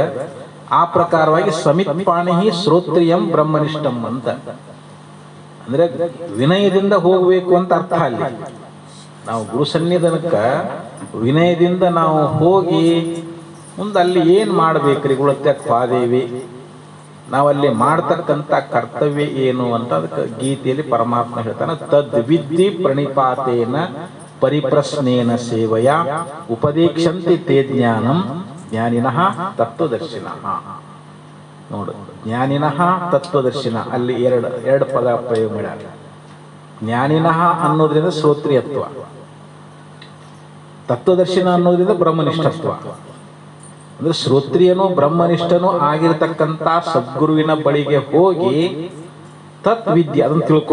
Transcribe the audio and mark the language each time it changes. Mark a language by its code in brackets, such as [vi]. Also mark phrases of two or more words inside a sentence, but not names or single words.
[kn] ಆ ಪ್ರಕಾರವಾಗಿ [sa] ಸಮಿತ್ಪಾಣಿ ಶ್ರೋತ್ರಿಯಂ ಬ್ರಹ್ಮನಿಷ್ಠಂ [kn] ಅಂತ ಅಂದ್ರೆ ವಿನಯದಿಂದ ಹೋಗಬೇಕು ಅಂತ ಅರ್ಥ. ಅಲ್ಲಿ ನಾವು ಗುರು ಸನ್ನಿಧಾನಕ್ಕ ವಿನಯದಿಂದ ನಾವು ಹೋಗಿ ಮುಂದೆ ಅಲ್ಲಿ ಏನ್ ಮಾಡ್ಬೇಕ್ರಿ? ಗುಳತ್ಯಕ್ಕೆ ಹೋದೇವಿ, ನಾವಲ್ಲಿ ಮಾಡ್ತಕ್ಕಂಥ ಕರ್ತವ್ಯ ಏನು ಅಂತ ಅದಕ್ಕೆ ಗೀತೆಯಲ್ಲಿ ಪರಮಾತ್ಮ ಹೇಳ್ತಾನೆ. [sa] ತದ್ ವಿದ್ಧಿ ಪ್ರಣಿಪಾತೇನ ಪರಿಪ್ರಶ್ನೇನ ಸೇವಯ ಉಪದೇಕ್ಷಂತಿ ತೇ ಜ್ಞಾನಂ ಜ್ಞಾನಿನಃ ತತ್ವದರ್ಶಿನಃ. [kn] ನೋಡು, [sa] ಜ್ಞಾನಿನಃ ತತ್ವದರ್ಶಿನ, [kn] ಅಲ್ಲಿ ಎರಡು ಪದ ಪ್ರಯೋಗ ಮಾಡ್ಯಾರ. ಜ್ಞಾನಿನಃ ಅನ್ನೋದ್ರಿಂದ ಶ್ರೋತ್ರಿಯತ್ವ, ತತ್ವದರ್ಶಿನ ಅನ್ನೋದ್ರಿಂದ ಬ್ರಹ್ಮನಿಷ್ಠತ್ವ. ಅಂದ್ರೆ ಶ್ರೋತ್ರಿಯನು ಬ್ರಹ್ಮನಿಷ್ಠನು ಆಗಿರತಕ್ಕಂಥ ಸದ್ಗುರುವಿನ ಬಳಿಗೆ ಹೋಗಿ ತತ್ ವಿದ್ಯೆ ಅದನ್ನು ತಿಳ್ಕೊ.